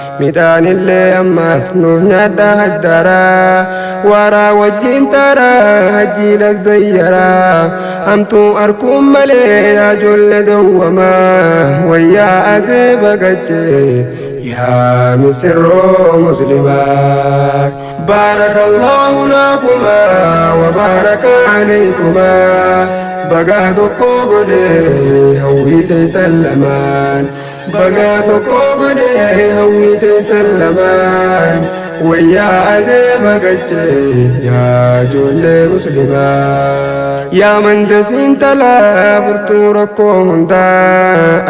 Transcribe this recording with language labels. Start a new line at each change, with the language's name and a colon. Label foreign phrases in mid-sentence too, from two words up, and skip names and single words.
Oromo: Midhaan illee ammas nuuf nyaadhaa haddaraa. Waaraa wajjin taaraa, hajjii lazzayyaraa. Hamtuu arkuun malee yaa ijoollee dawwamaa. Wayyaa azeeba gache yaa misirroo muslimaa.
Arabic: بارك الله لكما وبارك عليكما.
Oromo: Bagaa tokko godhe hawwii teessan lamaan. Baga tokko godhe hawwii teessan lamaan. Wayyaa adeema gachee yaa ijoollee muslimaa. Yaa mandasiin talaa furtuu rakkoo hundaa.